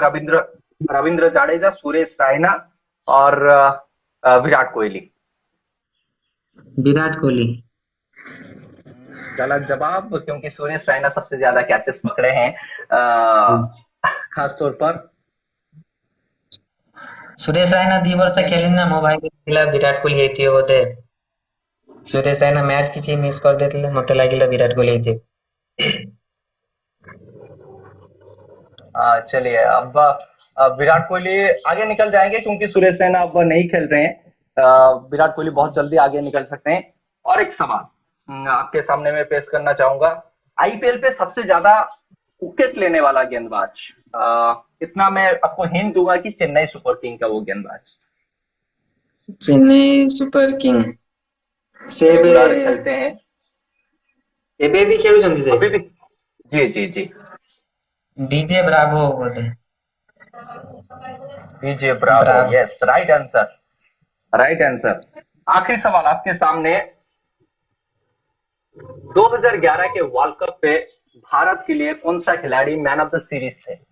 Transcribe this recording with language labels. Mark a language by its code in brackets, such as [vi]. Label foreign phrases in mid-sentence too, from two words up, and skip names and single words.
[hi] रविंद्र रविंद्र जाडेजा, सुरेश रायना और विराट कोहली। विराट कोहली। गलत जवाब, क्योंकि सुरेश रैना सबसे ज्यादा कैचेस पकड़े हैं, खास तौर पर। [or] ସୁରେଶ ରାଇନା 2 ବର୍ଷ ଖେଳିନି ନା, ମୋ ଭାଇ ଥିଲା ବିରାଟ କୋହଲି ହେଇଥିବ ବୋଧେ। ସୁରେଶ ରାଇନା ମ୍ୟାଚ୍ କିଛି ମିସ୍ କରିଦେଇଥିଲେ, ମତେ ଲାଗିଲା ବିରାଟ କୋହଲି ହେଇଥିବ। [hi] चलिए अब विराट कोहली आगे निकल जाएंगे क्योंकि सुरेश रैना अब नहीं खेल रहे हैं। विराट कोहली बहुत जल्दी आगे निकल सकते हैं। और एक सवाल आपके सामने मैं पेश करना चाहूंगा। आईपीएल पे सबसे ज्यादा विकेट लेने वाला गेंदबाज, इतना मैं आपको हिंट दूंगा कि चेन्नई सुपर किंग का वो गेंदबाज। चेन्नई सुपर किंग से रेगुलर खेलते हैं [or] ଏବେ ବି ଖେଳୁଛନ୍ତି ସେ [hi] अभी भी। जी जी जी। डीजे ब्रावो बोले डीजे ब्रावो, ब्रावो [en] yes right answer, right answer. [hi] आखिरी सवाल आपके सामने। 2011 के वर्ल्ड कप पे भारत के लिए कौन सा खिलाड़ी [en] man of the series [hi] थे?